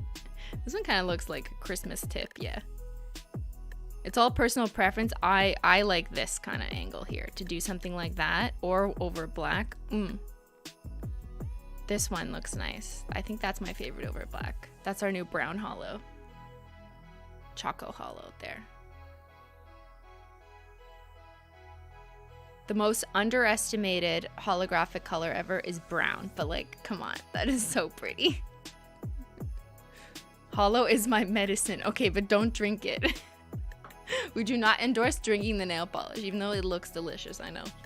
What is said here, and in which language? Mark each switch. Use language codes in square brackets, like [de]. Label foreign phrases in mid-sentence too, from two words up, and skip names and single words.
[en] This one kind of looks like a Christmas tip. Yeah. It's all personal preference. I like this kind of angle here to do something like that or over black. This one looks nice. I think that's my favorite over black. That's our new brown holo. Choco holo there. The most underestimated holographic color ever is brown, but like, come on, that is so pretty. Holo is my medicine. Okay, but don't drink it. We do not endorse drinking the nail polish, even though it looks delicious, I know.